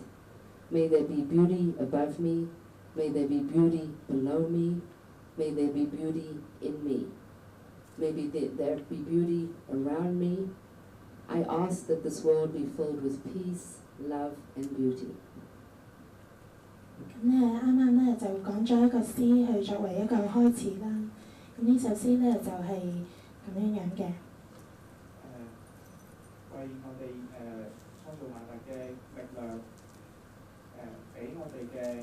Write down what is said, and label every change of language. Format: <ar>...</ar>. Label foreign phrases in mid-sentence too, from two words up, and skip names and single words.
<en>May there be beauty above me. May there be beauty below me. May there be beauty in me. May there be beauty around me. I ask that this world be filled with peace, love, and beauty.</en> <yue>咁咧，啱啱咧就講咗一個詩去作為一個開始啦。咁呢首詩咧就係咁樣樣嘅。為我哋創造萬物嘅力量，俾我哋嘅</yue>